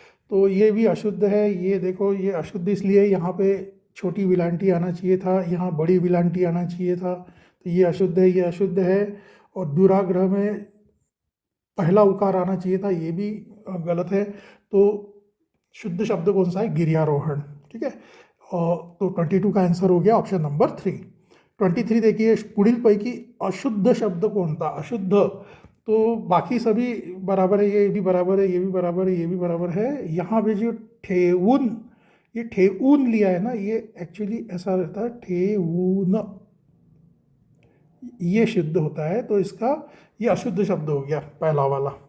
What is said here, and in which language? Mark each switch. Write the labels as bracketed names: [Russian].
[Hindi] तो ये भी अशुद्ध है, ये देखो ये अशुद्ध इसलिए यहाँ पे छोटी विलांटी आना चाहिए था, यहाँ बड़ी विलांटी आना चाहिए था, तो ये अशुद्ध है, ये अशुद्ध है। और दुराग्रह में पहला उकार आना चाहिए था, ये भी गलत है। तो शुद्ध शब्द कौन सा है, गिरियारोहण। ठीक है, और तो 22 का आंसर हो गया ऑप्शन नंबर 3। 23 देखिए, [Marathi] पुढील पैकी अशुद्ध शब्द कोणता। [Hindi] अशुद्ध तो बाकी सभी बराबर है, ये भी बराबर है, ये भी बराबर है, ये भी बराबर है। यहाँ पे जो ठेऊन, ये ठेऊन लिया है ना, ये एक्चुअली ऐसा रहता है ठेऊन, ये शुद्ध होता है, तो इसका ये अशुद्ध शब्द हो गया पहला वाला।